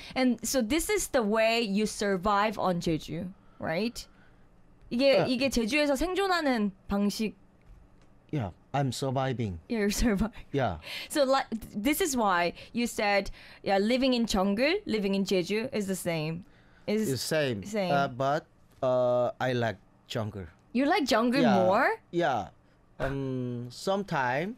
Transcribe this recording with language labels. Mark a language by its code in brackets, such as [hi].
[en] And so this is the way you survive on Jeju, right? [ko] 이게, 이게 제주에서 생존하는 방식. [en] Yeah, I'm surviving. You're surviving. Yeah. So like, this is why you said yeah, living in jungle, living in Jeju is the same. It's the same. Same. But I like jungle. You like jungle yeah. more? Yeah. Sometime.